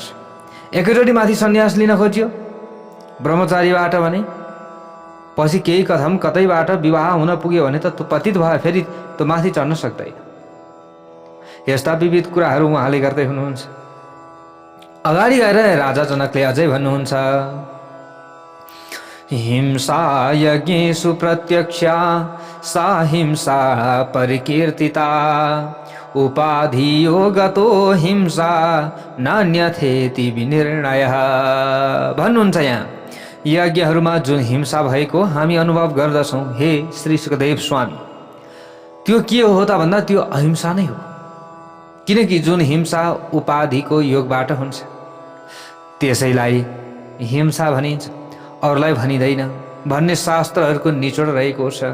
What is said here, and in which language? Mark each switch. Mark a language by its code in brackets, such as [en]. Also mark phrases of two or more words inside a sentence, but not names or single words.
[ne] एकैचोटि माथि सन्यास लिन खोज्यो ब्रह्मचारीबाट भने पछि केही कतैबाट विवाह हुन पुग्यो भने त पतित भयो, फेरि त्यो माथि चढ्न सक्दैन। यस्ता विविध कुराहरू उहाँले गर्दै हुनुहुन्छ। अगाडि गएर राजा जनकले अझै भन्नुहुन्छ, [sa] हिंसा यज्ञेषु प्रत्यक्षा सा हिंसा परिकीर्तिता उपाधियो गतो हिंसा नान्यथेति विनिर्णयः। [ne] भन्नुहुन्छ यहाँ यज्ञहरूमा जुन हिंसा भएको हामी अनुभव गर्दछौँ हे श्री सुखदेव स्वामी, त्यो के हो त भन्दा त्यो अहिंसा नै हो। किनकि जुन हिंसा उपाधिको योगबाट हुन्छ त्यसैलाई हिंसा भनिन्छ, अरूलाई भनिँदैन भन्ने शास्त्रहरूको निचोड रहेको छ।